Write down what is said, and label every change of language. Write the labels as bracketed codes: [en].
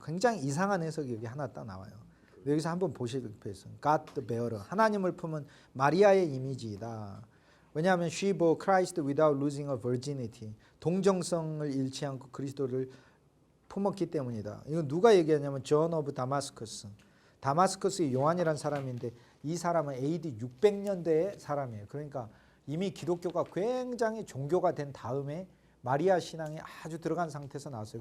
[ko] 굉장히 이상한 해석이 여기 하나 딱 나와요. 여기서 한번 보시겠어요. [en] God the bearer. [ko] 하나님을 품은 마리아의 이미지이다. 왜냐하면 [en] she bore Christ without losing her virginity. [ko] 동정성을 잃지 않고 그리스도를 품었기 때문이다. 이거 누가 얘기하냐면 John of Damascus. 다마스커스의 요한이라는 사람인데 이 사람은 AD 600년대의 사람이에요. 그러니까 이미 기독교가 굉장히 종교가 된 다음에 마리아 신앙이 아주 들어간 상태에서 나왔어요.